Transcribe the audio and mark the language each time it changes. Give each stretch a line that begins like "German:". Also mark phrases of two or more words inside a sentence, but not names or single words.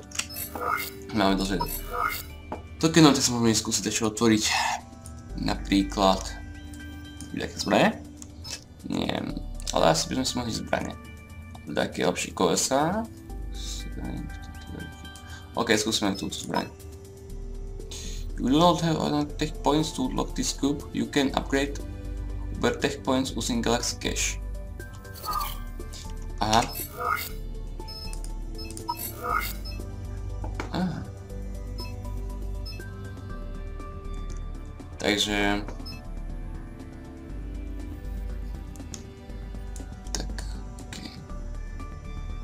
Slovak: Máme dosť tokenov, tak sa môžeme skúsiť ešte otvoriť. Napríklad... Nejaké zbranie? Nie, ale asi by sme si mohli zbranie. Také lepšie kolesa. OK, skúsime túto zbraň.
English: You do not have enough tech points to unlock this cube. You can upgrade Uber tech points using Galaxy Cash.
Slovak: Aha. Aha. Takže... Tak, okej.